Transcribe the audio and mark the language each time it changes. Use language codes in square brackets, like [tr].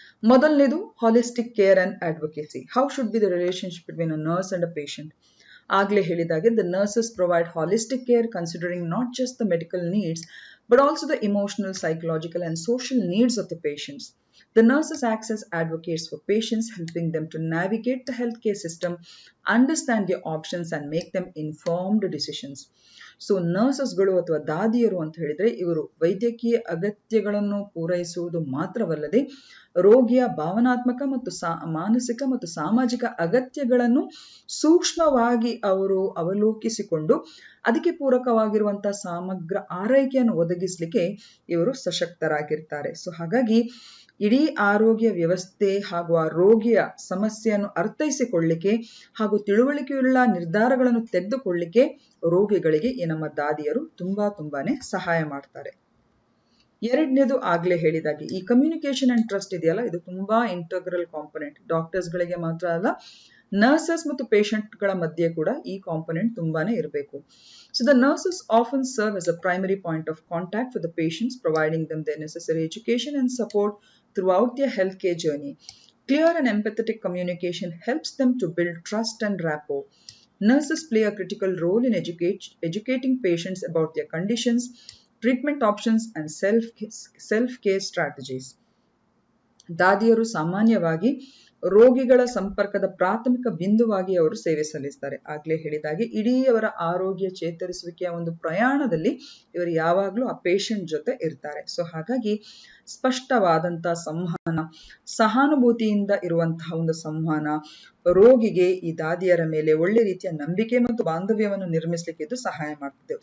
[kn] ಮೊದಲನೇದು [en] Holistic care and advocacy. How should be the relationship between a nurse and a patient. [kn] ಆಗ್ಲೇ ಹೇಳಿದಾಗೆ [en] The nurses provide holistic care considering not just the medical needs but also the emotional, psychological and social needs of the patients. The nurses act as advocates for patients, helping them to navigate the healthcare system, understand their options and make them informed decisions. [kn] So ನರ್ಸಸ್ಗಳು ಅಥವಾ ದಾದಿಯರು ಅಂತ ಹೇಳಿದ್ರೆ ಇವರು ವೈದ್ಯಕೀಯ ಅಗತ್ಯಗಳನ್ನು ಪೂರೈಸುವುದು ಮಾತ್ರವಲ್ಲದೆ ರೋಗಿಯ ಭಾವನಾತ್ಮಕ ಮತ್ತು ಮಾನಸಿಕ ಮತ್ತು ಸಾಮಾಜಿಕ ಅಗತ್ಯಗಳನ್ನು ಸೂಕ್ಷ್ಮವಾಗಿ ಅವರು ಅವಲೋಕಿಸಿಕೊಂಡು ಅದಕ್ಕೆ ಪೂರಕವಾಗಿರುವಂತಹ ಸಮಗ್ರ ಆರೈಕೆಯನ್ನು ಒದಗಿಸಲಿಕ್ಕೆ ಇವರು ಸಶಕ್ತರಾಗಿರ್ತಾರೆ. ಸೊ ಹಾಗಾಗಿ ಇಡೀ ಆರೋಗ್ಯ ವ್ಯವಸ್ಥೆ ಹಾಗೂ ಆ ರೋಗಿಯ ಸಮಸ್ಯೆಯನ್ನು ಅರ್ಥೈಸಿಕೊಳ್ಳಿಕ್ಕೆ ಹಾಗೂ ತಿಳುವಳಿಕೆಯುಳ್ಳ ನಿರ್ಧಾರಗಳನ್ನು ತೆಗೆದುಕೊಳ್ಳಿಕ್ಕೆ ರೋಗಿಗಳಿಗೆ ಈ ನಮ್ಮ ದಾದಿಯರು ತುಂಬಾನೇ ಸಹಾಯ ಮಾಡ್ತಾರೆ. ಎರಡನೇದು ಆಗ್ಲೇ ಹೇಳಿದಾಗೆ ಈ ಕಮ್ಯುನಿಕೇಶನ್ ಅಂಡ್ ಟ್ರಸ್ಟ್ ಇದೆಯಲ್ಲ, ಇದು ತುಂಬಾ ಇಂಟಗ್ರಲ್ ಕಾಂಪೊನೆಂಟ್. ಡಾಕ್ಟರ್ಸ್ಗಳಿಗೆ ಮಾತ್ರ ಅಲ್ಲ, ನರ್ಸಸ್ ಮತ್ತು ಪೇಷಂಟ್ಗಳ ಮಧ್ಯೆ ಕೂಡ ಈ ಕಾಂಪೊನೆಂಟ್ ತುಂಬಾನೇ ಇರಬೇಕು. [en] So the nurses often serve as a primary point of contact for the patients, providing them the necessary education and support throughout their healthcare journey. Clear and empathetic communication helps them to build trust and rapport. Nurses play a critical role in educating patients about their conditions, treatment options, and self-care strategies. [kn] ದಾದಿಯರು ಸಾಮಾನ್ಯವಾಗಿ ರೋಗಿಗಳ ಸಂಪರ್ಕದ ಪ್ರಾಥಮಿಕ ಬಿಂದುವಾಗಿ ಅವರು ಸೇವೆ ಸಲ್ಲಿಸ್ತಾರೆ. ಆಗ್ಲೇ ಹೇಳಿದಾಗೆ ಇಡೀ ಅವರ ಆರೋಗ್ಯ ಚೇತರಿಸುವಿಕೆಯ ಒಂದು ಪ್ರಯಾಣದಲ್ಲಿ ಇವರು ಯಾವಾಗ್ಲೂ ಆ ಪೇಷಂಟ್ ಜೊತೆ ಇರ್ತಾರೆ. ಸೊ ಹಾಗಾಗಿ ಸ್ಪಷ್ಟವಾದಂತಹ ಸಂವಹನ, ಸಹಾನುಭೂತಿಯಿಂದ ಇರುವಂತಹ ಒಂದು ಸಂವಹನ ರೋಗಿಗೆ ಈ ದಾದಿಯರ ಮೇಲೆ ಒಳ್ಳೆ ರೀತಿಯ ನಂಬಿಕೆ ಮತ್ತು ಬಾಂಧವ್ಯವನ್ನು ನಿರ್ಮಿಸಲಿಕ್ಕೆ ಇದು ಸಹಾಯ ಮಾಡ್ತದೆ.